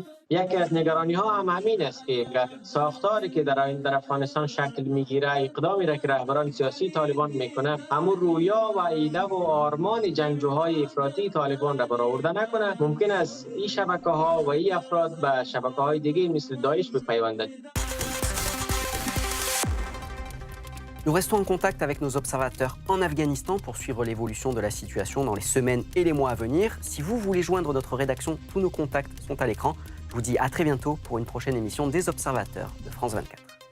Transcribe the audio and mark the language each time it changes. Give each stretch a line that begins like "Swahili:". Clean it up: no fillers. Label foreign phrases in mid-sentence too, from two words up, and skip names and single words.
Persian: یکی از نگرانی‌ها هم همین است که ساختاری که در افغانستان شکل می‌گیره، اقدامی را که رهبران سیاسی طالبان میکنه، همون رویا و ایده و آرمان جنگجوهای افراطی طالبان را برآورده نکنه، ممکن است این شبکه‌ها و این افراد به شبکه‌های دیگه مثل داعش بپیوندند.
French: Nous restons en contact avec nos observateurs en Afghanistan pour suivre l'évolution de la situation dans les semaines et les mois à venir. Si vous voulez joindre notre rédaction, tous nos contacts sont à l'écran. Je vous dis à très bientôt pour une prochaine émission des Observateurs de France 24.